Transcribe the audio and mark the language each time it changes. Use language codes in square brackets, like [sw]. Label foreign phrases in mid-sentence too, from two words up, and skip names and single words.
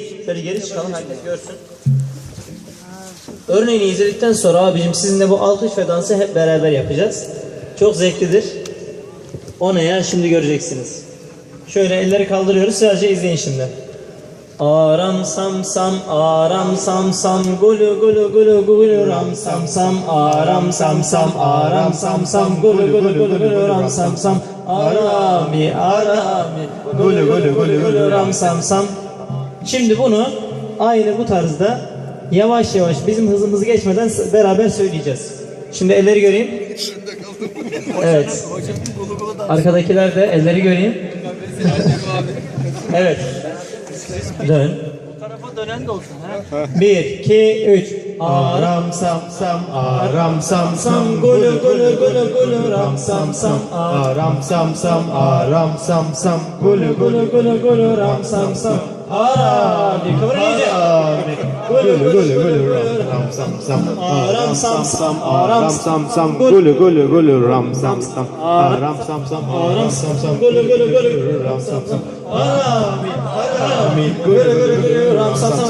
[tr] Şöyle geri çıkalım, herkes görsün. Örneğini izledikten sonra abicim sizinle bu alkış ve dansı hep beraber yapacağız. Çok zevklidir. O ne ya, şimdi göreceksiniz. Şöyle elleri kaldırıyoruz, sadece izleyin şimdi. Aram sam sam, aram sam sam, gulu gulu gulu gulu ram sam sam, aram sam sam, aram sam sam, gulu gulu gulu gulu ram sam sam, arami arami, gulu gulu gulu gulu ram sam sam. Şimdi bunu aynı bu tarzda yavaş yavaş bizim hızımızı geçmeden beraber söyleyeceğiz. Şimdi elleri göreyim. Evet. Arkadakiler de elleri göreyim. Evet. Dön. Bu tarafa dönen de olsun. Ha? 1, 2, 3. Aram sam sam, aram sam sam, Gulu gulu gulu gulu ram sam sam. aram sam sam, aram sam sam, Gulu gulu gulu gulu ram sam sam. Arabi. Kıvır iyice. gulu gulu gulu ram sam sam, Aram sam sam. aram sam sam, gulu gulu gulu ram sam sam, aram sam sam, aram sam sam, Gulu gulu gulu ram sam sam. Arabi. Arabi. Gulu gulu gulu ram sam sam.